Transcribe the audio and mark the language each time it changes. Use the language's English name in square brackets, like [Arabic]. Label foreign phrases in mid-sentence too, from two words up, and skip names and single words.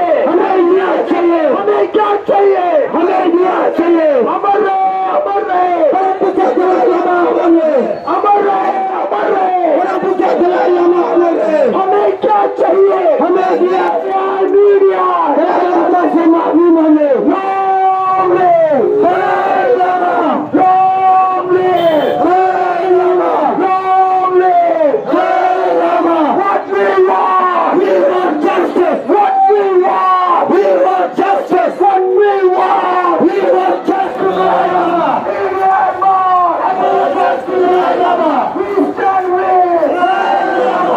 [Hindi] हमें न्याय चाहिए। हमें क्या चाहिए? हमें न्याय चाहिए। अमर रहे परम पूज्य दलाई लामा अमर रहे। अमर रहे परम पूज्य दलाई लामा अमर रहे। हमें क्या चाहिए? हमें न्याय। मीडिया दलाई लामा से माफी मांगे। [English] Long live Dalai Lama. Long live Dalai Lama. Long live Dalai Lama. What we want justice. What we want justice. What we want justice. Dalai Lama. Apologize to Dalai Lama. We stand with Dalai Lama.